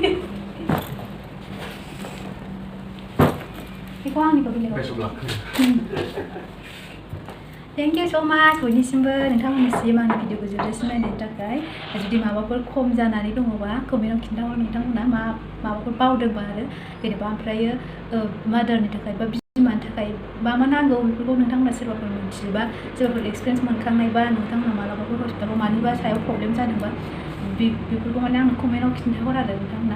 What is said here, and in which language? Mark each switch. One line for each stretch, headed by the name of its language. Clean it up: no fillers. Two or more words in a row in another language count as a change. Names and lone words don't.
English: Best of luck. Thank you so much
Bodo: boinisimbw नोंथांमोननिसिम आंनि भिडिअखौ जोबजासिम नायनायनि थाखाय जुदि माबाफोर खम जानानै दङबा कमेन्टआव खिन्थाहर नोंथांमोना माबाफोर बावदोंबा आरो जेनेबा ओमफ्रायो मादारनि थाखाय बा बिमानि थाखाय मा नांगौ बेफोरखौ नोंथांमोना सोरबाफोर मिथियोबा सोरबाफोर एक्सपिरियेन्स मोनखांनायबा नोंथांमोना मालाबाफोर हस्पिटालाव मानिबा सायाव प्रब्लेम जादोंबा बेफोरखौ माने आंनो कमेन्टआव खिन्थाहर आरो नोंथांमोना।